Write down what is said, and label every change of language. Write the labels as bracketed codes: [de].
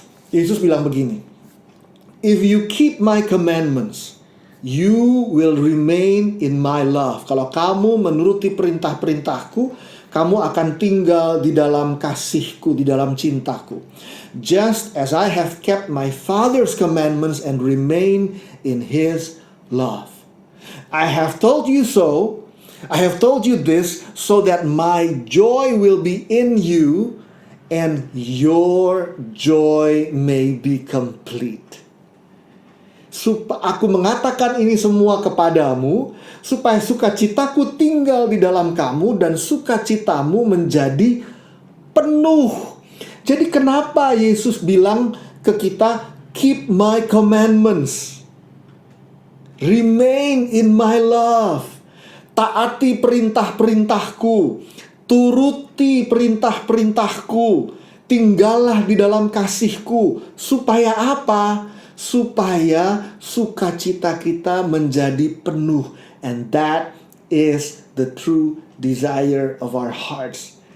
[id] Yesus bilang begini, [en] if you keep my commandments, you will remain in my love. [id] Kalau kamu menuruti perintah-perintahku, kamu akan tinggal di dalam kasihku, di dalam cintaku. [en] Just as I have kept my Father's commandments and remain in his love. I have told you so, I have told you this so that my joy will be in you and your joy may be complete. [id] Aku mengatakan ini semua kepadamu supaya sukacitaku tinggal di dalam kamu dan sukacitamu menjadi penuh. Jadi kenapa Yesus bilang ke kita, [en] keep my commandments, remain in my love, [id] taati perintah-perintahku, turuti perintah-perintahku, tinggallah di dalam kasihku. Supaya apa? Supaya sukacita kita menjadi penuh. [en] And that is the true desire of our hearts.